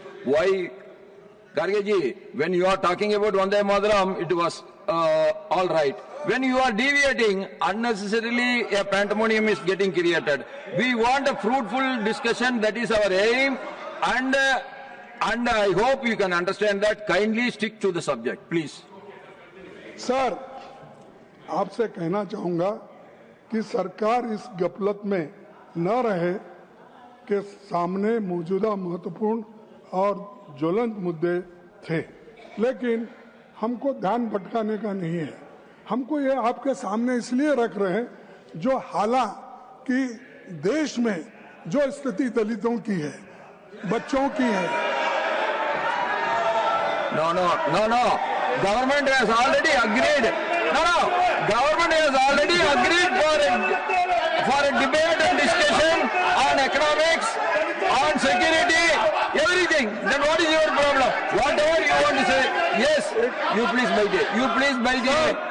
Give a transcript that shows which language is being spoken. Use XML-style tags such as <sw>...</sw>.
<en>Why, Karge ji, when you are talking about Vande Mataram, it was all right. When you are deviating, unnecessarily a pandemonium is getting created. We want a fruitful discussion, that is our aim, and I hope you can understand that. Kindly stick to the subject, please.</en> <hi>Sir, आपसे कहना चाहूंगा कि सरकार इस गफलत में न रहे कि सामने मौजूदा महत्वपूर्ण और ज्वलंत मुद्दे थे, लेकिन हमको ध्यान भटकाने का नहीं है. हमको ये आपके सामने इसलिए रख रहे हैं जो हालांकि देश में जो स्थिति दलितों की है, बच्चों की है.</hi> <en>No. Government has already agreed. No. Government has already agreed for a debate and discussion on economics, on security, everything. Then what is your problem? Whatever you want to say, yes. You please wait here. You please wait here.</en>